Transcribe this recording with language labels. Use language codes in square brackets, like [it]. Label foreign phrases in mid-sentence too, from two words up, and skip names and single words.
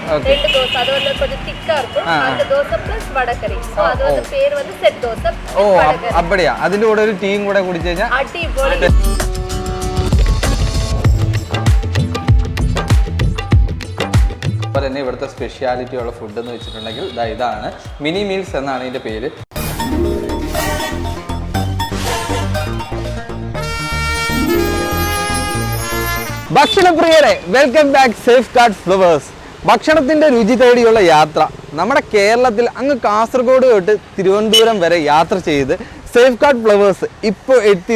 [ta] ரெண்டு தோசை அது வந்து கொஞ்சம் திக்கா இருக்கும் அந்த தோசை பிளஸ் வடகறி சோ அது வந்து பேர் வந்து செட் தோசை [ml] ഓ அப்படியா അതിന്റെ കൂടെ ഒരു ടീയും കൂടെ കുടിച്ചു കഴിഞ്ഞാൽ അടിപൊളി അതുപോലെ തന്നെ ഇവിടുത്തെ സ്പെഷ്യാലിറ്റി ഉള്ള ഫുഡ് എന്ന് വെച്ചിട്ടുണ്ടെങ്കിൽ ഇതാണ് മിനി മീൽസ് എന്നാണ് ഇതിന്റെ പേര് ഭക്ഷണപ്രിയരെ [en] welcome back [ml] സേഫ് ഗാർഡ് ഫ്ലവേഴ്സ് ഭക്ഷണത്തിന്റെ രുചി തേടിയുള്ള യാത്ര നമ്മുടെ കേരളത്തിൽ അങ്ങ് കാസർഗോഡ് തൊട്ട് തിരുവനന്തപുരം വരെ യാത്ര ചെയ്ത് സേഫ് ഗാർഡ് ഫ്ലവേഴ്സ് ഇപ്പോൾ എത്തി